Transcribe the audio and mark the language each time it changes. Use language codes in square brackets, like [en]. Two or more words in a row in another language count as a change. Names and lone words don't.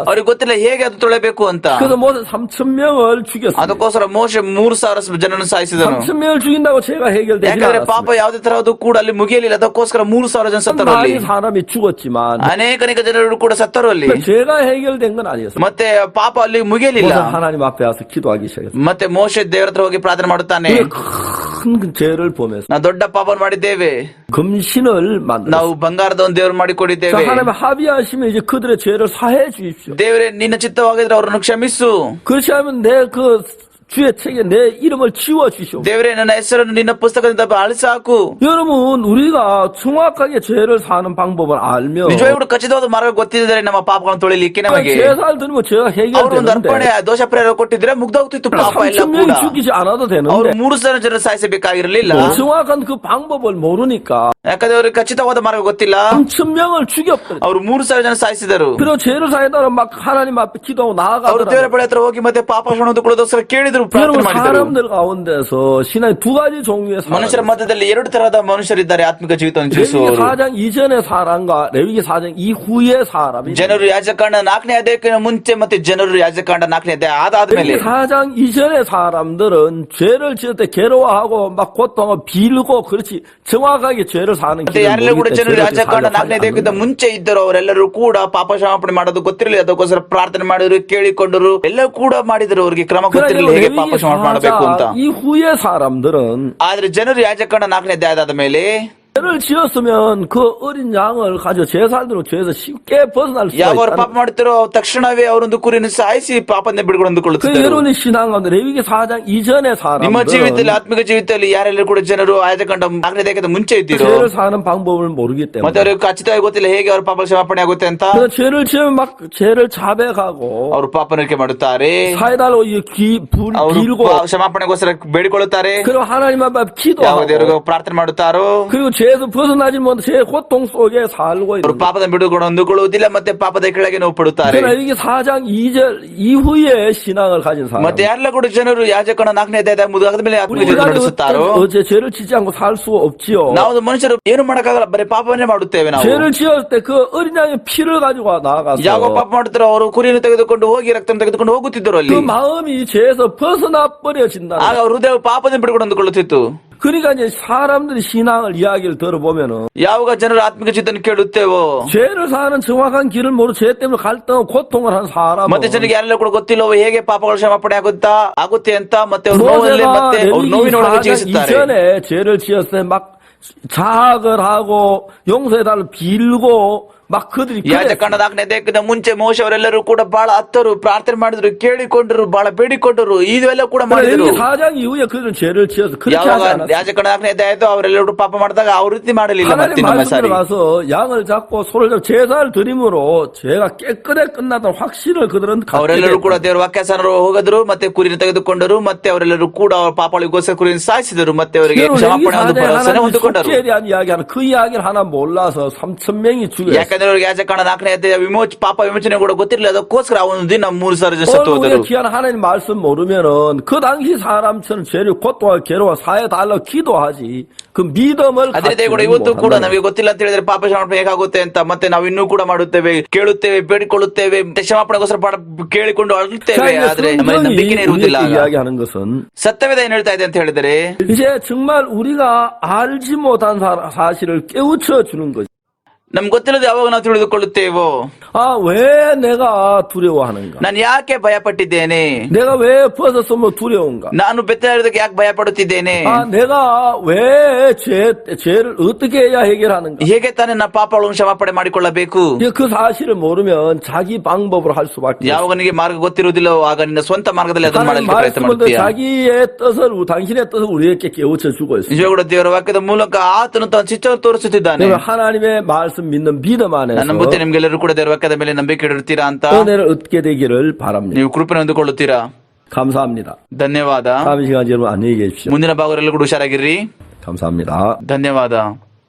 [kn] ಅವ್ರಿಗೆ ಗೊತ್ತಿಲ್ಲ ಹೇಗೆ ಅದು ತೊಳೆಬೇಕು ಅಂತ. [ko] 그래서 모세 3,000명을 죽였어. [kn] ಅದಕ್ಕೋಸ್ಕರ ಮೋಶೆ 3,000 ಜನರನ್ನು ಸಾಯಿಸಿದನು. [ko] 3,000명을 죽인다고 죄가 해결되지 [kn] ಯಾಕಂದ್ರೆ ಪಾಪ [ko] 않았어. [kn] ಯಾವುದೇ ತರಹದ್ದು ಕೂಡ ಅಲ್ಲಿ ಮುಗಿಯಲಿಲ್ಲ. ಅದಕ್ಕೋಸ್ಕರ 3,000 ಜನ ಸತ್ತರು ಅಲ್ಲಿ. [ko] 많은 사람이 죽었지만 [kn] ಅನೇಕ ಜನರು ಕೂಡ ಸತ್ತರು ಅಲ್ಲಿ. [ko] 죄가 해결된 건 아니었어. [kn] ಮತ್ತೆ ಪಾಪ ಅಲ್ಲಿ ಮುಗಿಯಲಿಲ್ಲ. [ko] 모세 하나님 앞에 와서 기도하기 시작했어. [kn] ಮತ್ತೆ ಮೋಶೆ ದೇವರ ಹತ್ರ ಹೋಗಿ ಪ್ರಾರ್ಥನೆ ಮಾಡುತ್ತಾನೆ. [ko] 큰 죄를 보면서 [kn] ನಾವು ದೊಡ್ಡ ಪಾಪವನ್ನು ಮಾಡಿದ್ದೇವೆ, [ko] 금신을 만들었어. [kn] ನಾವು ಬಂಗಾರದ ಒಂದು ದೇವರು ಮಾಡಿಕೊಡಿದ್ದೇವೆ. [ko] 하나님 합의하시면 이제 그들의 죄를 사해 주십시오. [kn] ದೇವರೇ ನಿನ್ನ ಚಿತ್ತವಾಗಿದ್ರೆ ಅವರನ್ನು ಕ್ಷಮಿಸು. [ko] 그렇지 않으면 내 그 주의 책에 내 이름을 지워 주시오. [kn] ದೇವರೇ ನನ್ನ ಹೆಸರನ್ನು ನಿನ್ನ ಪುಸ್ತಕದಿಂದ ಅಳಿಸಾಕು. [ko] 여러분 우리가 정확하게 죄를 사는 방법을 알면 [kn] ನಿಜವಾಗ್ಲೂ ಖಚಿತವಾದ ಮಾರ್ಗ ಗೊತ್ತಿದ್ದರೆ ನಮ್ಮ ಪಾಪಗಳನ್ನು ತೊಳಿಲಿಕ್ಕೆ ನಮಗೆ [ko] 제사를 드리면 죄가 [kn] ಅವರು ಒಂದು ಅರ್ಪಣೆ [ko] 해결되는데 [kn] ದೋಷ ಪರಿಹಾರ ಕೊಟ್ಟಿದ್ರೆ ಮುಗ್ದೋಗ್ತಿತ್ತು ಪಾಪ ಎಲ್ಲ ಕೂಡ. [ko] 3,000명이 죽이지 않아도 [kn] ಅವರು [ko] 되는데 [kn] 3,000 ಜನರು ಸಾಯಿಸಬೇಕಾಗಿರಲಿಲ್ಲ. [ko] 정확한 그 방법을 모르니까 [kn] ಯಾಕಂದ್ರೆ ಅವ್ರಿಗೆ ಖಚಿತವಾದ ಮಾರ್ಗ ಗೊತ್ತಿಲ್ಲ. [ko] 3,000명을 죽여버렸어. [kn] ಅವರು 3,000 ಜನ ಸಾಯಿಸಿದರು. [ko] 그리고 죄를 사해달라 막 하나님 앞에 기도하고 [kn] ಅವರು ದೇವರ [ko] 나아가더라고요. [kn] ಬಳಿ ಹತ್ರ ಹೋಗಿ ಮತ್ತೆ ಪಾಪ ಕ್ಷಮೆಯಾಗೋಸ್ಕರ ಕೇಳಿದ್ರು, ಪ್ರಾರ್ಥನೆ [ko] 여러분 [kn] ಮಾಡಿದರು. [ko] 사람들 가운데서 신앙의 두 가지 종류의 [kn] ಮನುಷ್ಯರ [ko] 사람, [kn] ಮಧ್ಯದಲ್ಲಿ ಎರಡು ತರಹದ ಮನುಷ್ಯರಿದ್ದಾರೆ ಆತ್ಮಿಕ ಜೀವಿತವನ್ನು [ko] 레위기 [kn] ಜೀವಿಸುವವರು. [ko] 4장 이전의 사람과 레위기 4장 이후의 사람이 [kn] ಜನರು ಯಾಜಕಾಂಡ 4ನೇ ಅಧ್ಯಾಯಕ್ಕಿಂತ ಮುಂಚೆ ಮತ್ತೆ ಜನರು ಯಾಜಕಾಂಡ 4ನೇ ಅಧ್ಯಾಯ ಆದಾದ್ಮೇಲೆ [ko] 레위기 4장 이전의 사람들은 죄를 지을 때 괴로워하고 막 고통을 빌고 그렇지 정확하게 죄를 사는 [kn] ಮತ್ತೆ [ko] 길을 [kn] ಯಾರೆಲ್ಲ ಕೂಡ [ko] 모르기 [kn] ಜನರು [ko] 때문에 [kn] ಯಾಜಕಾಂಡ 4ನೇ ಅಧ್ಯಾಯಕ್ಕಿಂತ ಮುಂಚೆ ಇದ್ದರು ಅವರೆಲ್ಲರೂ ಕೂಡ ಪಾಪ ಕ್ಷಮಾಪಣೆ ಮಾಡೋದು ಗೊತ್ತಿರಲಿಲ್ಲ. ಅದಕ್ಕೋಸ್ಕರ ಪ್ರಾರ್ಥನೆ ಮಾಡಿದ್ರು, ಕೇಳಿಕೊಂಡರು, ಎಲ್ಲ ಕೂಡ ಮಾಡಿದ್ರು. ಅವರಿಗೆ ಕ್ರಮ ಗೊತ್ತಿರಲಿಲ್ಲ ಹೇಗೆ ಪಾಪ ಕ್ಷಮಾಪಣೆ ಮಾಡಬೇಕು ಅಂತ. [ko] 이후의 사람들은 [kn] ಆದ್ರೆ ಜನರು ಯಾಜಕಾಂಡ 4ನೇ ಅಧ್ಯಾಯದ ಮೇಲೆ [ko] 죄를 지었으면 그 어린 양을 가지고 제사들로 죄에서 쉽게 벗어날 수가 [kn] ಯಾವ ಅವರು [ko] 있다. [kn] ಪಾಪ ಮಾಡುತ್ತಾರೋ ತಕ್ಷಣವೇ ಅವರೊಂದು ಕುರಿಯನ್ನು ಸಾಯಿಸಿ ಪಾಪದಿಂದ [ko] 그 [kn] ಬಿಡುಗಡೆಂದುಕೊಳ್ಳುತ್ತಿದ್ದರು. [ko] 여러분의 신앙 가운데 레위기 4장 이전의 [kn] ನಿಮ್ಮ ಜೀವಿತದಲ್ಲಿ [ko] 사람들은 [kn] ಆತ್ಮಿಕ ಜೀವಿತದಲ್ಲಿ ಯಾರೆಲ್ಲರೂ ಕೂಡ ಜನರು ಯಾಜಕಾಂಡ 4ನೇ ಅಧ್ಯಾಯಕ್ಕಿಂತ ಮುಂಚೆ ಇದ್ದಿರೋ [ko] 죄를 사는 방법을 모르기 [kn] ಮತ್ತೆ [ko] 때문에 [kn] ಅವ್ರಿಗೆ ಖಚಿತವಾಗಿ ಗೊತ್ತಿಲ್ಲ ಹೇಗೆ ಅವ್ರ ಪಾಪ ಕ್ಷಮಾಪಣೆ ಆಗುತ್ತೆ ಅಂತ. [ko] 그래서 죄를 지으면 막 죄를 자백하고 [kn] ಅವರು ಪಾಪನರಿಕೆ ಮಾಡುತ್ತಾರೆ, [ko] 사해달라고 [kn] ಅವರು [ko] 빌고 [kn] ಕ್ಷಮಾಪಣೆಗೋಸ್ಕರ ಬೇಡಿಕೊಳ್ಳುತ್ತಾರೆ, [ko] 그리고 하나님 앞에 [kn] ಯಾವ [ko] 기도하고 [kn] ದೇವರಿಗೆ ಪ್ರಾರ್ಥನೆ ಮಾಡುತ್ತಾರೋ. [ko] 그리고 죄에서 벗어나지 못해 죄 고통 속에 살고 [kn] ಅವರು [ko] 있는 [kn] ಪಾಪದ ಬಿಡುಗಡೆ ಹೊಂದಿಕೊಳ್ಳುವುದಿಲ್ಲ ಮತ್ತೆ ಪಾಪದ ಕೆಳಗೆ ನೋವು ಪಡುತ್ತಾರೆ. [ko] 그러나 이게 4장 2절 이후에 신앙을 가진 사람 [kn] ಮತ್ತೆ ಯಾರೆಲ್ಲ ಕೂಡ ಜನರು ಯಾಜಕನ 4ನೇ ಅಧ್ಯಾಯದ ಮುಗಿದ ಮೇಲೆ ಆತ್ಮಿಕ ಜೀವಿತ ನಡೆಸುತ್ತಾರೋ. [ko] 어째 죄를 짓지 않고 살 수 없지요. [kn] ನಾವು ಮನುಷ್ಯರು ಏನು ಮಾಡಕ್ಕಾಗಲ್ಲ, ಬರೀ ಪಾಪವನ್ನೇ ಮಾಡುತ್ತೇವೆ ನಾವು. [ko] 죄를 지을 때 그 어린 양의 피를 가지고 나아가서 [kn] ಯಾವ ಪಾಪ ಮಾಡುತ್ತಾರೋ ಅವರು ಕುರಿಯನ್ನು ತೆಗೆದುಕೊಂಡು ಹೋಗಿ ರಕ್ತ ತೆಗೆದುಕೊಂಡು ಹೋಗುತ್ತಿದ್ದರು ಅಲ್ಲಿ. [ko] 그 마음이 죄에서 벗어나 버려진다. [kn] ಆಗ ಅವ್ರ ಹೃದಯ ಪಾಪದಿಂದ ಬಿಡುಗಡೆ ಹೊಂದಿಕೊಳ್ಳುತ್ತಿತ್ತು. [ko] 그러니까 이제 사람들이 신앙을 이야기를 들어보면은 [kn] ಯಾವಾಗ ಜನರು ಆತ್ಮಿಕ ಜೀವಿತವನ್ನು ಕೇಳುತ್ತೇವೋ [ko] 죄를 사는 정확한 길을 모르고 죄 때문에 갈등하고 고통을 한 사람은 [kn] ಮತ್ತೆ ಜನರಿಗೆ ಯಾರೆಲ್ಲ ಕೂಡ ಗೊತ್ತಿಲ್ಲವೋ ಹೇಗೆ ಪಾಪಗಳ ಕ್ಷಮಾಪಣೆ ಆಗುತ್ತೆ ಅಂತ ಮತ್ತೆ ಅವ್ರ ನೋವಲ್ಲೇ [ko] 모세가 [kn] ಮತ್ತೆ ಅವ್ರ [ko] 레위기 [kn] ನೋವಿನೊಳಗೆ [ko] 4장 [kn] ಜೀವಿಸುತ್ತಾರೆ. [ko] 이전에 죄를 지었을 때 막 자학을 하고 용서해달라고 빌고 막 그들이 [kn] ಯಾಜಕಾಂಡ 4ನೇ ಅಧ್ಯಾಯಕ್ಕಿಂತ ಮುಂಚೆ ಮೋಶೆ ಅವರೆಲ್ಲರೂ ಕೂಡ ಬಹಳ ಹತ್ತರು, ಪ್ರಾರ್ಥನೆ ಮಾಡಿದ್ರು, ಕೇಳಿಕೊಂಡರು, ಬಹಳ ಬೇಡಿಕೊಂಡರು, ಇದೆಲ್ಲ ಕೂಡ ಮಾಡಿದ್ರು. [ko] 레위기 4장 이후에 그들은 죄를 지어서 그렇게 [kn] ಯಾವಾಗ [ko] 하지 않았어요. [kn] ಯಾಜಕಾಂಡ 4ನೇ ಅಧ್ಯಾಯ ಆಯ್ತು ಅವರೆಲ್ಲರೂ ಪಾಪ ಮಾಡಿದಾಗ ಅವ್ರ ರೀತಿ ಮಾಡಲಿಲ್ಲ. ಮತ್ತೆ [ko] 하나님 [kn] ನಮ್ಮ [ko] 말씀에 [kn] ಸಾರಿ [ko] 가서 양을 잡고 소를 잡고 제사를 드림으로 죄가 깨끗하게 끝났다는 확신을 그들은 갖게 [kn] ಅವರೆಲ್ಲರೂ ಕೂಡ [ko] 됐다. [kn] ದೇವರ ವಾಕ್ಯಾಸನರು ಹೋಗದ್ರು, ಮತ್ತೆ ಕುರಿನ ತೆಗೆದುಕೊಂಡರು, ಮತ್ತೆ ಅವರೆಲ್ಲರೂ ಕೂಡ ಅವ್ರ ಪಾಪಗಳಿಗೋಸ್ಕರ ಕುರಿಯನ್ನು ಸಾಯಿಸಿದರು, ಮತ್ತೆ ಅವರಿಗೆ [ko] 여러분, [kn] ಕ್ಷಮಾಪಣೆ [ko] 레위기 [kn] ಒಂದು [ko] 4장에 [kn] ಭರವಸೆಯನ್ನು [ko] 하나님 [kn] ಹೊಂದಿಕೊಂಡರು. [ko] 속죄에 대한 이야기하는 그 이야기를 하나 몰라서 3,000명이 죽였어요. [kn] ಯಾಕಂದ್ರೆ ಅವ್ರಿಗೆ ಯಾಜಕಾಂಡ 4ನೇ ಅಧ್ಯಾಯ ಪಾಪ ವಿಮೋಚನೆ ಕೂಡ ಗೊತ್ತಿರಲಿಲ್ಲ. ಅದಕ್ಕೋಸ್ಕರ ಅವನು ದಿನ 3,000 ಜನ ಸತ್ತು [ko] 오늘 [kn] ಹೋದರು. [ko] 우리가 귀한 하나님 말씀 모르면은 그 당시 사람처럼 죄를 고통과 괴로워 사해달라고 기도하지 그 믿음을 [kn] ಅದೇ ರೀತಿ ಕೂಡ ಇವತ್ತು ಕೂಡ ನಮಗೆ ಗೊತ್ತಿಲ್ಲ ಅಂತ ಹೇಳಿದ್ರೆ ಪಾಪ ಕ್ಷಮಾಪಣೆ ಹೇಗಾಗುತ್ತೆ ಅಂತ ಮತ್ತೆ ನಾವು ಇನ್ನೂ ಕೂಡ ಮಾಡುತ್ತೇವೆ, ಕೇಳುತ್ತೇವೆ, ಬೇಡಿಕೊಳ್ಳುತ್ತೇವೆ, ಕ್ಷಮಾಪಣೆಗೋಸ್ಕರ ಕೇಳಿಕೊಂಡು ಅಳುತ್ತೇವೆ. ಆದ್ರೆ ನಮ್ಮಲ್ಲಿ ನಂಬಿಕೆನೇ ಇರುವುದಿಲ್ಲ. [ko] 이야기하는 것은 [kn] ಸತ್ಯವೇದ ಏನ್ ಹೇಳ್ತಾ ಇದೆ ಅಂತ ಹೇಳಿದರೆ [ko] 이제 정말 우리가 알지 못한 사실을 깨우쳐 주는 거죠. [kn] ನಮ್ಗೆ ಗೊತ್ತಿಲ್ಲದೆ ಯಾವಾಗ ನಾವು ತಿಳಿದುಕೊಳ್ಳುತ್ತೇವೋ, [ko] 아, 왜 내가 두려워하는가? [kn] ನಾನು ಯಾಕೆ ಭಯ ಪಟ್ಟಿದ್ದೇನೆ, [ko] 내가 왜 벗었으면 두려운가? [kn] ನಾನು ಬೆತ್ತರಿದ್ದಕ್ಕೆ ಯಾಕೆ ಭಯ ಪಡುತ್ತಿದ್ದೇನೆ, [ko] 아, 내가 왜 죄를 어떻게 해야 해결하는가? [kn] ಹೇಗೆ ತಾನೇ ನಾ ಪಾಪಗಳನ್ನು ಕ್ಷಮಾಪಣೆ ಮಾಡಿಕೊಳ್ಳಬೇಕು. [ko] 이제 그 사실을 모르면 자기 방법으로 할 수밖에 없어. [kn] ಯಾವಾಗ ನಿನಗೆ ಮಾರ್ಗ ಗೊತ್ತಿರುವುದಿಲ್ಲ ಆಗ ನಿನ್ನ ಸ್ವಂತ ಮಾರ್ಗದಲ್ಲಿ ಅದನ್ನು [ko] 하나님 [kn] ಮಾಡಲಿಕ್ಕೆ ಪ್ರಯತ್ನ [ko] 말씀을 [kn] ಮಾಡ್ತೀಯ. [ko] 자기의 뜻을 당신의 뜻을 우리에게 깨우쳐 주고 있어요. [kn] ನಿಜವಾಗ್ಲೂ ದೇವರ ವಾಕ್ಯದ ಮೂಲಕ ಆತನು ತನ್ನ ಚಿತ್ತವನ್ನು ತೋರಿಸುತ್ತಿದ್ದಾನೆ. [ko] 하나님의 말씀 믿는 믿음 [kn] ನಾನು [ko] 안에서 [kn] ನಂಬುತ್ತೆ ನಿಮ್ಗೆಲ್ಲರೂ ಕೂಡ ದೇವರ ವಾಕ್ಯದ ಮೇಲೆ ನಂಬಿಕೆ ಇಡುತ್ತೀರಾ ಅಂತ. [ko] 은혜를 얻게 되기를 바랍니다. [kn] ನೀವು ಕೃಪೆಯನ್ನು ಹೊಂದಿಕೊಳ್ಳುತ್ತೀರಾ. [ko] 감사합니다. [kn] ಧನ್ಯವಾದ. [ko] 다음 시간 여러분 안녕히 계십시오. [kn] ಮುಂದಿನ ಭಾಗದಲ್ಲೂ ಕೂಡ ಹುಷಾರಾಗಿರ್ರಿ. [ko] 감사합니다. [kn] ಧನ್ಯವಾದ.